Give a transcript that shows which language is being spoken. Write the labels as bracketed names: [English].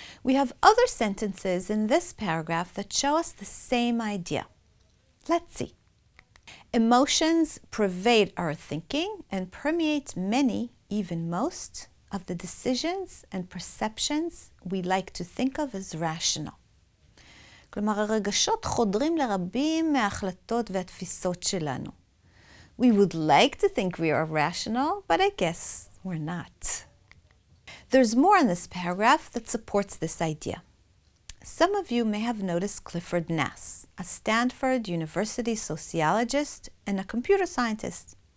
[English] We have other sentences in this paragraph that show us the same idea. Let's see. Emotions pervade our thinking and permeate many, even most, of the decisions and perceptions we like to think of as rational. [Hebrew] כלומר, הרגשות חודרים לרבים מההחלטות והתפיסות שלנו. [English] We would like to think we are rational, but I guess we're not. There's more in this paragraph that supports this idea. Some of you may have noticed Clifford Nass, a Stanford University sociologist and a computer scientist.